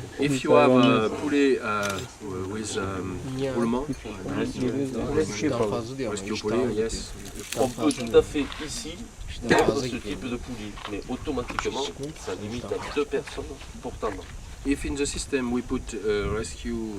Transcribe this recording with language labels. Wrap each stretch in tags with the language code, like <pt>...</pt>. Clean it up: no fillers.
<en>if you have a pulley with roulement, rescue pulley, yes.</en> <fr>on peut tout à fait ici tendre ce type de poulie, mais automatiquement, ça limite à 2 personnes pour tendre.</fr> <en>If in the system we put rescue</en>